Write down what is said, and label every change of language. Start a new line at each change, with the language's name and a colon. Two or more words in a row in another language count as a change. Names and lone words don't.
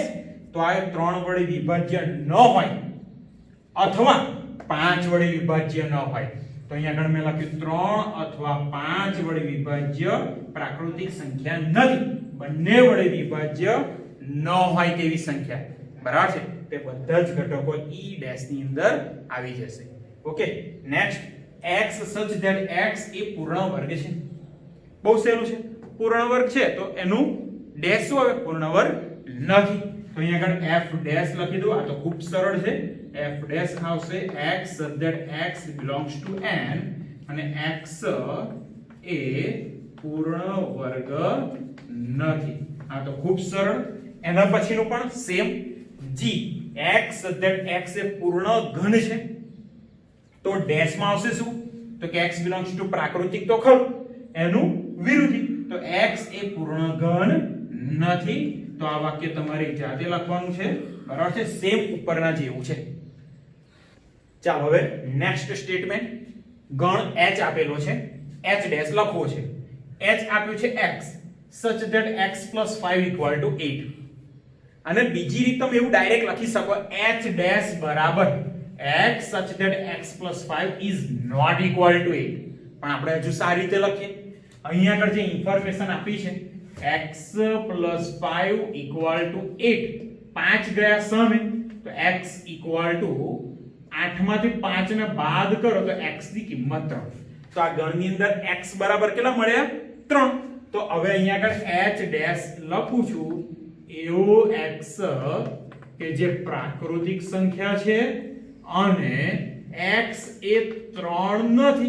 Gujarati: તો આ 3 વડે વિભાજ્ય ન હોય અથવા 5 વડે વિભાજ્ય ન હોય. તો અહીંયા આગળ મેં લખ્યું 3 અથવા 5 વડે વિભાજ્ય પ્રાકૃતિક સંખ્યા નથી. બંને વડે વિભાજ્ય ન હોય તેવી સંખ્યા, બરાબર છે? તે બધા જ ઘટકો e ડેશ ની અંદર આવી જશે.
English: okay, next x such that x
Gujarati: એ પૂર્ણ વર્ગ છે. બહુ સહેલું છે. પૂર્ણ વર્ગ છે તો એનું ડેશ શું આવે? પૂર્ણ વર્ગ નથી. તો અહીંયા આગળ f ડેશ લખી દો. આ તો ખૂબ સરળ છે. f ડેશ આવશે
English: x such that x belongs to n
Gujarati: અને x એ પૂર્ણ વર્ગ નથી. આ તો ખૂબ સરળ. એના પછીનું પણ સેમ g
English: x such that x
Gujarati: એ પૂર્ણ ઘન છે. તો ડેશ માં આવશે શું? તો કે
English: x belongs to
Gujarati: પ્રાકૃતિક તો ખરું, એનું વિરુદ્ધ. તો x એ પૂર્ણ ઘન નથી. તો આ વાક્ય તમારે જાતે લખવાનું છે, બરાબર છે? સેમ ઉપરના જેવું છે. ચાલો હવે
English: next statement,
Gujarati: ગણ h આપેલો છે, h ડેશ લખવો છે. h આપ્યું છે
English: x such that x plus 5 equal to 8.
Gujarati: અને બીજી રીત તમે એવું ડાયરેક્ટ લખી શકો, h ડેશ બરાબર
English: x such that x plus 5 is not equal to 8.
Gujarati: પણ આપણે હજુ સારી રીતે લખીએ. અહીંયા આગળ જે ઇન્ફોર્મેશન આપી છે
English: x plus 5 equal to 8,
Gujarati: 5 ગયા સામે તો
English: x equal to 8
Gujarati: માંથી 5 ને બાદ કરો તો x ની કિંમત 3. તો આ ગણની અંદર x બરાબર કેટલા મળ્યા? 3. તો હવે અહીંયા આગળ h ડેશ લખું છું એવો x કે જે પ્રાકૃતિક સંખ્યા છે અને x એ 3 નથી.